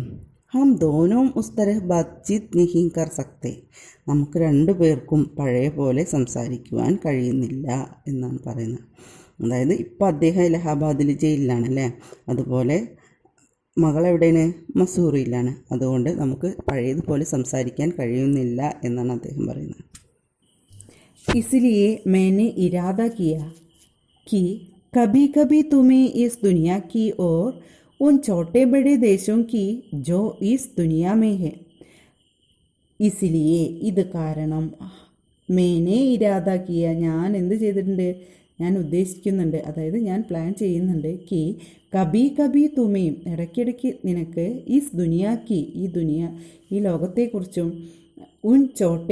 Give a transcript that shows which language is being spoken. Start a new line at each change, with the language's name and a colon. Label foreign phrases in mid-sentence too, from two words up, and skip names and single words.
Hindi: हम दोनों उस तरह बातचीत नहीं कर सकते,
Malayalam: നമുക്ക് രണ്ടു പേർക്കും പഴയ പോലെ സംസാരിക്കുവാൻ കഴിയുന്നില്ല എന്നാണ് പറയുന്നത്. അതായത് ഇപ്പം അദ്ദേഹം ഇലഹാബാദിൽ ജയിലിലാണല്ലേ, അതുപോലെ മകൾ എവിടെയാണ്? മസൂറിയിലാണ്. അതുകൊണ്ട് നമുക്ക് പഴയതുപോലെ സംസാരിക്കാൻ കഴിയുന്നില്ല എന്നാണ് അദ്ദേഹം പറയുന്നത്.
Hindi: इसलिए मैंने इरादा किया कि कभी कभी तुम्हें इस दुनिया की और उन छोटे बड़े देशों की जो इस दुनिया में है.
Malayalam: इसलिए ഇത് കാരണം
Hindi: मैंने इरादा किया,
Malayalam: ഞാൻ എന്ത് ചെയ്തിട്ടുണ്ട്? ഞാൻ ഉദ്ദേശിക്കുന്നുണ്ട്, അതായത് ഞാൻ പ്ലാൻ ചെയ്യുന്നുണ്ട്.
Hindi: कि कभी कभी तुम,
Malayalam: ഇടയ്ക്കിടയ്ക്ക് നിനക്ക്
Hindi: इस दुनिया की,
Malayalam: ഈ ലോകത്തെക്കുറിച്ചും,
Hindi: उन छोटे